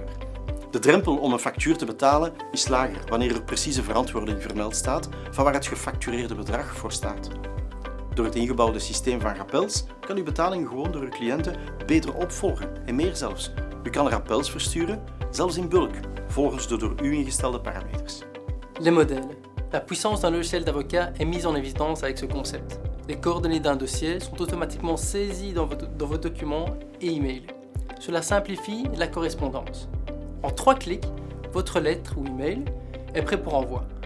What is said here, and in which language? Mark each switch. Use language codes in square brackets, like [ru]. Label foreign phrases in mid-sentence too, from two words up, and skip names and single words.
[nl] De drempel om een factuur te betalen is lager wanneer er precieze verantwoording vermeld staat van waar het gefactureerde bedrag voor staat. Door het ingebouwde systeem van rappels kan uw betaling gewoon door uw cliënten beter opvolgen en meer zelfs. U kan rappels versturen, zelfs in bulk, volgens de door u ingestelde parameters. [fr] Les modèles. La puissance d'un logiciel d'avocat est mise en évidence avec ce concept. Les coordonnées d'un dossier sont automatiquement saisies dans vos documents et emails. Cela simplifie la correspondance. En 3 clics, votre lettre ou email est prêt pour envoi.